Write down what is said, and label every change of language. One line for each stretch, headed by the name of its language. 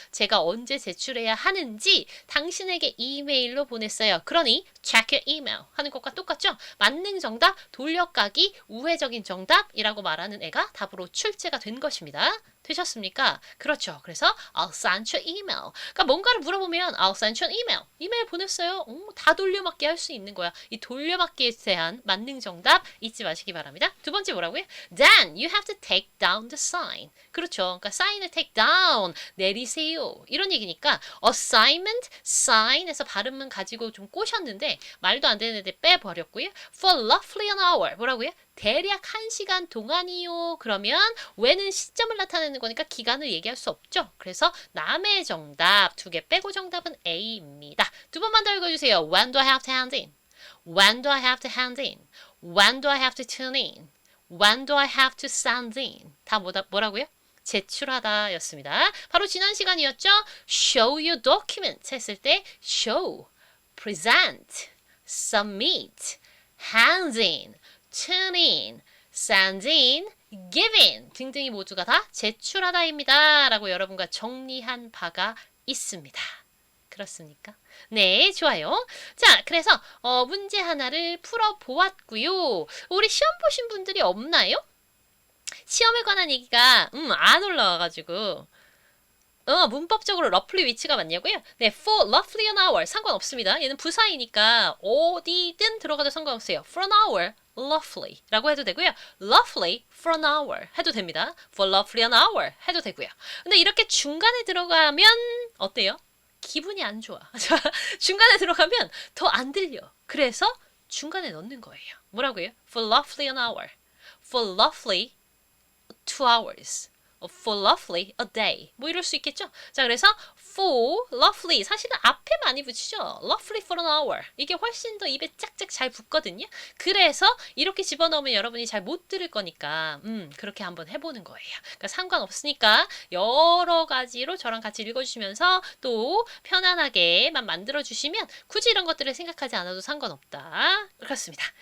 Korean: 제가 언제 제출해야 하는지 당신에게 이메일로 보냈어요. 그러니
English: check your email
Korean: 하는 것과 똑같죠? 만능 정답, 돌려까기, 우회적인 정답이라고 말하는 애가 답으로 출제가 된 것입니다. 되셨습니까? 그렇죠. 그래서
English: I'll send you email.
Korean: 그러니까 뭔가를 물어보면
English: I'll send you an email.
Korean: 이메일 보냈어요. 다 돌려막기 할 수 있는 거야. 이 돌려막기에 대한 만능 정답 잊지 마시기 바랍니다. 두 번째 뭐라고요?
English: Then you have to take down the sign.
Korean: 그렇죠. 그러니까 sign을 take down, 내리세요. 이런 얘기니까 assignment, sign에서 발음은 가지고 좀 꼬셨는데 말도 안 되는 데 빼버렸고요.
English: For roughly an hour.
Korean: 뭐라고요? 대략 1시간 동안이요. 그러면 when은 시점을 나타내는 거니까 기간을 얘기할 수 없죠. 그래서 남의 정답 2개 빼고 정답은 A입니다. 두 번만 더 읽어주세요.
English: When do I have to hand in? When do I have to hand in? When do I have to turn in? When do I have to send in?
Korean: 다 뭐라고요? 제출하다 였습니다. 바로 지난 시간이었죠.
English: Show your document
Korean: 했을 때
English: show, present, submit, hand in, turn in, send in, give in
Korean: 등등이 모두가 다 제출하다입니다. 라고 여러분과 정리한 바가 있습니다. 그렇습니까? 네, 좋아요. 자, 그래서 문제 하나를 풀어보았고요. 우리 시험 보신 분들이 없나요? 시험에 관한 얘기가 안 올라와가지고 문법적으로 roughly 위치가 맞냐고요?
English: 네, for roughly an hour
Korean: 상관없습니다. 얘는 부사이니까 어디든 들어가도 상관없어요.
English: for an hour, roughly
Korean: 라고 해도 되고요.
English: roughly for an hour
Korean: 해도 됩니다.
English: for roughly an hour
Korean: 해도 되고요. 근데 이렇게 중간에 들어가면 어때요? 기분이 안 좋아. 중간에 들어가면 더 안 들려. 그래서 중간에 넣는 거예요. 뭐라고요?
English: for roughly an hour, for roughly 2 hours. For roughly a day.
Korean: 뭐 이럴 수 있겠죠? 자, 그래서 for roughly 사실은 앞에 많이 붙이죠.
English: roughly for an hour.
Korean: 이게 훨씬 더 입에 짝짝 잘 붙거든요. 그래서 이렇게 집어넣으면 여러분이 잘 못 들을 거니까 그렇게 한번 해보는 거예요. 그러니까 상관없으니까 여러 가지로 저랑 같이 읽어주시면서 또 편안하게만 만들어주시면 굳이 이런 것들을 생각하지 않아도 상관없다. 그렇습니다.